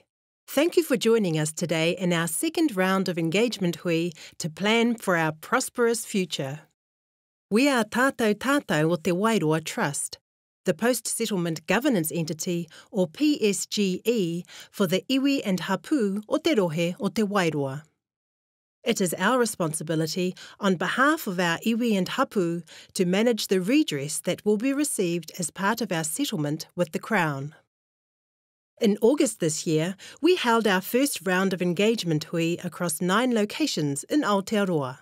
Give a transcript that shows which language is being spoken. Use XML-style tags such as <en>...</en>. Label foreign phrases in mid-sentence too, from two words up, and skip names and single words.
<en>Thank you for joining us today in our second round of Engagement Hui to plan for our prosperous future. We are Tātou Tātou o Te Wairoa Trust, the post-settlement governance entity, or PSGE, for the iwi and</en> <mi>hapu o Te Rohe o Te Wairoa.</mi> <en>It is our responsibility, on behalf of our iwi and hapu, to manage the redress that will be received as part of our settlement with the Crown. In August this year, we held our first round of Engagement Hui across 9 locations in Aotearoa.</en>